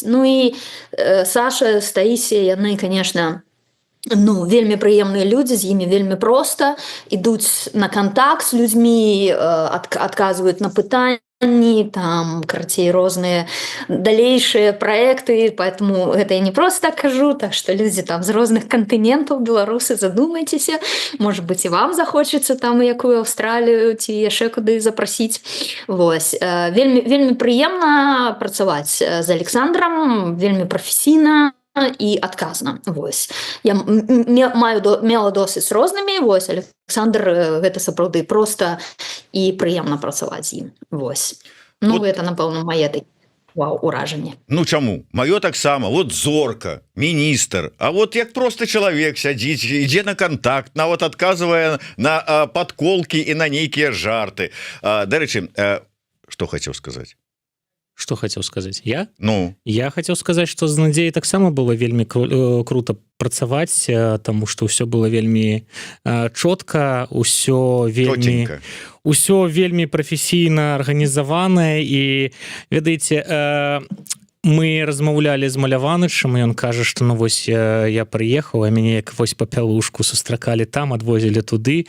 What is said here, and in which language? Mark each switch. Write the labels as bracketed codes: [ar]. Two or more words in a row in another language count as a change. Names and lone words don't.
[be] Ну і Саша з Таісіяй, яны, конечно, ну, вельмі прыемныя людзі, з імі вельмі проста, ідуць на кантакт з людзьмі, адказваюць на пытанні, там, карацей, розныя далейшыя праекты, поэтому гэта я не просто так кажу, так што людзі там з розных кантынентаў, беларусы, задумайцеся, [ru] может быть, [be] і вам захочацца там якую Аўстралію ці яшчэ куды запрасіць. Вось. Вельмі прыемна працаваць з Александром, вельмі прафесійна і адказна. Вось. Я мела досвед з рознымі, вось, Александр, гэта сапраўды проста і прыемна працаваць з ім. Вось. Ну, гэта, напэўна, мае уражанне. Ну, чаму? Маё таксама, вот зорка, міністр, а вот як просто чалавек сядзіць, ідзе на контакт, нават адказвае на подколкі і на нейкія жарты. Дарэчы, што хацеў сказаць? [ru] Что хотел сказать? Я? Ну. Я хотел сказать, что [be] з Надзеяй таксама было вельмі круто працаваць, тому что ўсё было вельмі чётка, ўсё вельмі прафесійна арганізаванае, і ведаеце, мы размаўлялі з Маляванычам, і ён кажа, што ну вось я прыехаў, а мяне як вось папялушку сустракалі там, адвозілі туды.